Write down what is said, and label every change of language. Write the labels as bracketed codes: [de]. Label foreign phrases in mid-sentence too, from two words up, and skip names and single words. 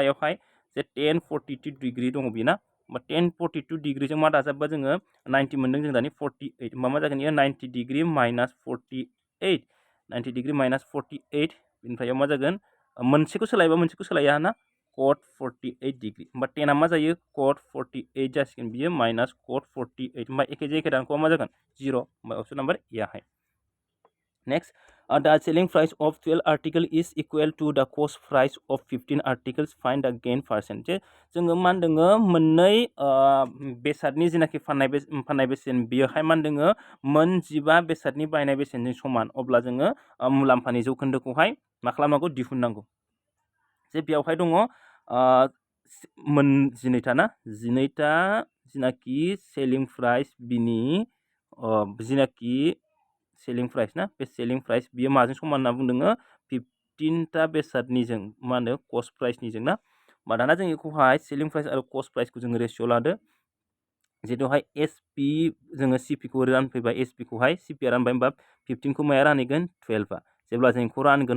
[brx] बेवहाय जे 10 42 डिग्री दङ बेना 10 42 डिग्रीजों मा दाजाबबा जोङो 90 मोनदों जों दानि 48 होमबा मा जागोन इयो 90 डिग्री - 48 90 डिग्री - 48 बेनिफ्राय मा जागोन मोनसेखौ सोलायबा मोनसेखौ सोलाया ना cot 48 डिग्री होमबा 10 मा जायो cot 48 जासिगोन बियो माइनास cot 48 होमबा एखे दानख'आ मा जागोन 0 होमबा [en] option number [brx] ए आहाय नेक्स्ट [en] the selling price of 12 article is equal to the cost price of 15 articles find the gain percent [brx] जे जोङो मा होनदोङो मोननै बेसादनि जेनाखि फाननाय बेसेन बेयोहाय मा होनदोङो मोन 15 बेसादनि बायनाय बेसेनजों समान अब्ला जोङो मुलाम्फानि जौखोन्दोखौहाय मा खालामनांगौ दिहुननांगौ जे बेयावहाय दङ मोन 12 ना 12 जेनाखि [en] selling price [brx] बिनि जेनाखि [en] selling price [brx] ना बे [en] selling price [brx] बियो माजों समान होनना बुंदोङो 15टा बेसादनिजों मा होनो [en] cost priceनिजों [brx] ना दाना जों बेखौहाय [en] selling price [brx] आरो [en] cost priceखौ [brx] जोङो रेशिय' लादो जिहेतुहाय SP जोङो CP खौ रानफैबाय SP खौहाय CP आ रानबाय होमबा 15 खौ माया रानहैगोन 12 आ जेब्ला जों बेखौ रानगोन